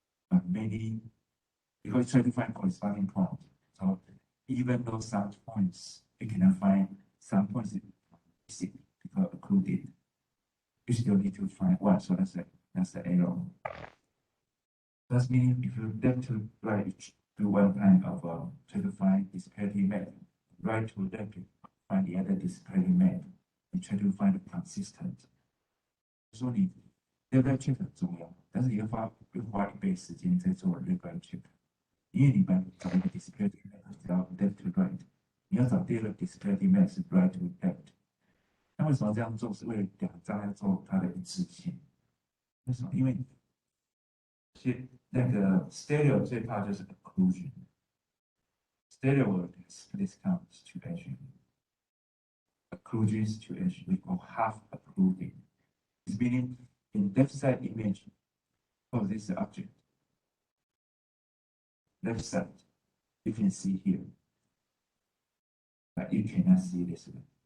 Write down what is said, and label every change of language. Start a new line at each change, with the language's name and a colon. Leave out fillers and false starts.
English: But maybe because try to find corresponding point, so even though some points you cannot find, some points missing because occluded, you still need to find one. So that's the error. That's meaning if you left to right do one kind of try to find disparity map, right to left to find the other disparity map, you try to find a consistent.
Chinese: 所以你 left right check 很重要，但是你要花一倍时间在做 left right check， 因为你把找一个 disparity map 只要 left to right， 你要找第二个 disparity map 是 right to left。那为什么这样做？是为了两张要做它的一致性。为什么？因为那个 stereo 最怕就是 occlusion。
English: Stereo will discount situation. Occlusion situation we call half occluding. It's meaning in left side image of this object. Left side, you can see here, but you cannot see this one.